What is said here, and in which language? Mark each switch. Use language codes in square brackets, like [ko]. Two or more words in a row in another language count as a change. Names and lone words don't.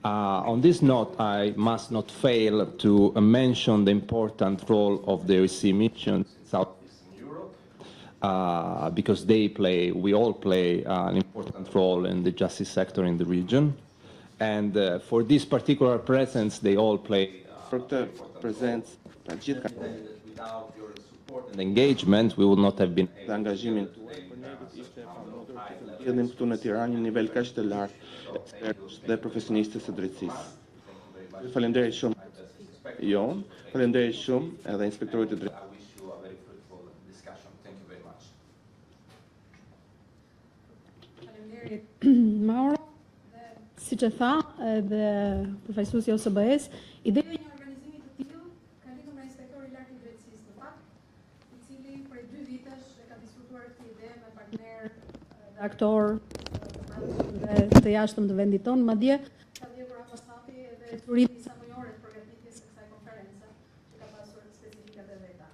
[en] On this note, I must not fail to mention the important role of the OSCE missions in Southeastern Europe, because we all play an important role in the justice sector in the region. And for this particular presence, they all play [sq] prezencë pra gjithë [en] without your support and engagement, we would not have been [sq] dhe angazhimin tuaj, për ne ishte pamundur të mbjellim këtu në Tiranë një nivel kaq të lartë ekspertësh dhe profesionistës së drejtësisë. Faleminderit shumë Jon, faleminderit shumë edhe inspektorit të drejtësisë. [en] I wish you a very fruitful discussion. Thank you very much. [sq] Faleminderit Mauro. Siç e tha edhe përfaqësuesi i OSBE-s, ideja e një organizimi të tillë ka lidhur me inspektori i lartë i drejtësisë në fakt, i cili prej 2 vitesh e ka diskutuar këtë ide me partner dhe aktor dhe të jashtëm të vendit tonë, madje ka dhënë apostati edhe turimi sa mënyrë të përgatitjes së kësaj konference, që ka pasur specifikat e veta.